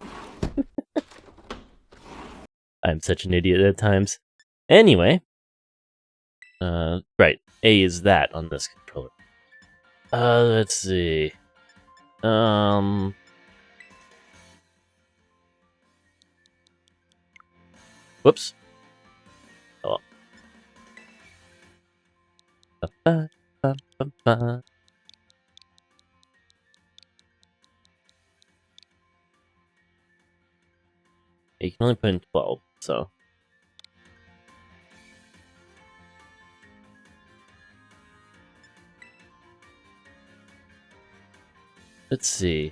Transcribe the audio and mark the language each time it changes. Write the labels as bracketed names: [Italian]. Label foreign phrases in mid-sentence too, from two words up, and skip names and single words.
[English] I'm such an idiot at times. Anyway, right. A is that on this controller. Let's see. Whoops. Oh. Ba, ba, ba, ba. You can only put in 12, so. Let's see.